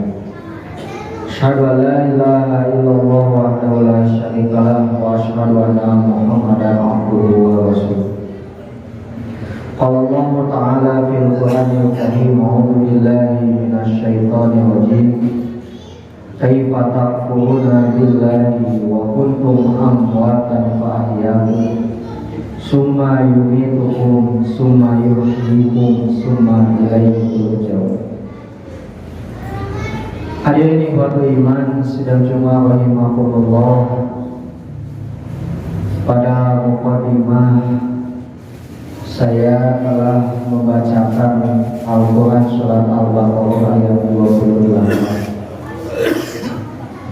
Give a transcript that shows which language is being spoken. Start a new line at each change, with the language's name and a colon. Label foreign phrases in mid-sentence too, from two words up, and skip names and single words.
Arabic: أشهد أن لا إله إلا الله وحده لا شريك له وأشهد أن محمدا عبده ورسوله. قال الله تعالى في القرآن الكريم أعوذ بالله من الشيطان الرجيم. كيف تكفرون بالله وكنتم أمواتا فأحياكم ثم يميتكم ثم يحييكم ثم إليه ترجعون. الحاضرين إخوة الإيمان
Indonesian: sidang Jumat
Arabic: رحمكم الله.
Indonesian: Pada mukadimah saya telah membacakan Al-Quran Surat Al-Baqarah ayat 28.